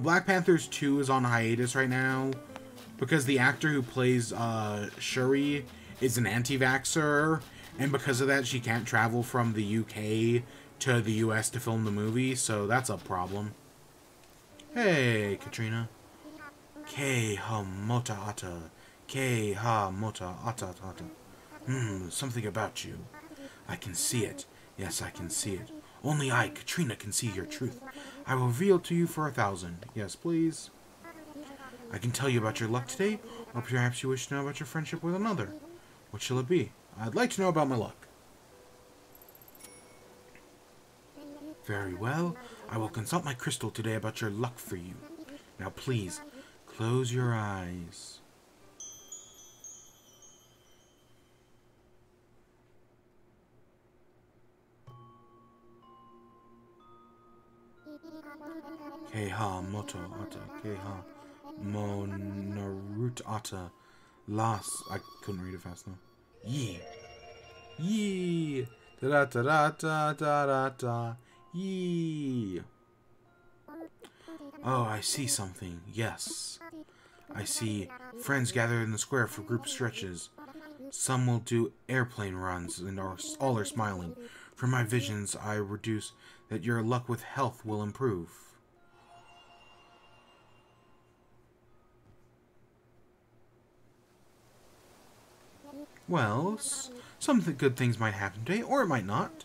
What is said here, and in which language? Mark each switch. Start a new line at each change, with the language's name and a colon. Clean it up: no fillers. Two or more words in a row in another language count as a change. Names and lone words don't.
English: Black Panther 2 is on hiatus right now because the actor who plays Shuri is an anti-vaxxer, and because of that, she can't travel from the UK to the US to film the movie, so that's a problem. Hey, Katrina. Ke-ha mota ata. Ke-ha mota ata ata. Something about you. I can see it. Yes, I can see it. Only I, Katrina, can see your truth. I will reveal to you for 1,000. Yes, please. I can tell you about your luck today, or perhaps you wish to know about your friendship with another. What shall it be? I'd like to know about my luck. Very well. I will consult my crystal today about your luck for you. Now please, close your eyes. Ke-ha moto ata. Ke-ha mo narut ata. Las. I couldn't read it fast enough. Yee. Yee. Da da da da da da da. Yee. Oh, I see something. Yes. I see friends gathered in the square for group stretches. Some will do airplane runs and all are smiling. From my visions, I reduce that your luck with health will improve. Well, some good things might happen today, or it might not.